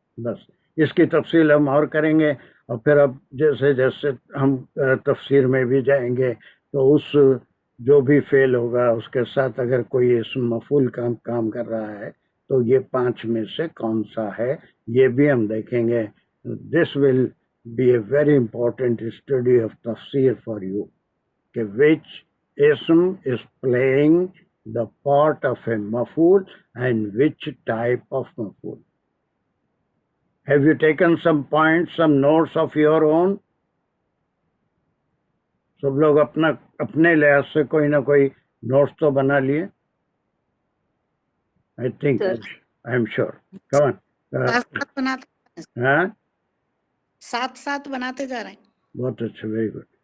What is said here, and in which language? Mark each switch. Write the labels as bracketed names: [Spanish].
[Urdu] بس اس کی تفصیل ہم اور کریں گے, اور پھر اب جیسے جیسے ہم تفسیر میں بھی جائیں گے تو اس جو بھی فعل ہوگا اس کے ساتھ اگر کوئی اسم مفعول کام کر رہا ہے تو یہ 5 میں سے کون سا ہے یہ بھی ہم دیکھیں گے. [English] This will be a very important study of تفسیر for you, کہ which اسم is playing the part of a مفعول and which type of مفعول. Have you taken some points, some notes of your own? [Urdu] सब लोग अपने लिहाज से कोई ना कोई नोट्स तो बना लिए. [English] I think, Sir. I am sure. Come on. [Urdu] साथ बनाते हाँ, साथ साथ बनाते जा रहे हैं. बहुत अच्छा, [English] Very good.